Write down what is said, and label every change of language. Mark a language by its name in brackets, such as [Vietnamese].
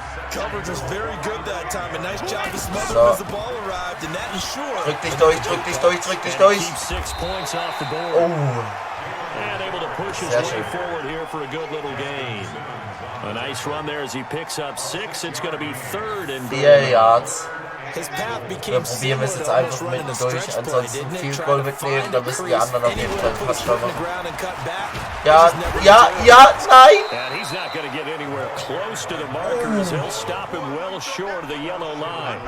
[English] Coverage was very good that time. A nice job to smother him as the ball arrived, and that ensured. [German] Drück dich durch. [English] Keep 6 points off the board. Oh. And able to push his way forward here for a good little gain. A nice run there as he picks up 6. It's going to be third and 4 Yards. His path [German] Wir [English] became [German] probieren es jetzt einfach mitten durch, ansonsten viel Goal mitnehmen, da müssen die anderen auf jeden Fall einen Touchdown machen. Ja, nein! [English] And he's not going to get anywhere close to the markers. He'll stop him well short of the yellow line.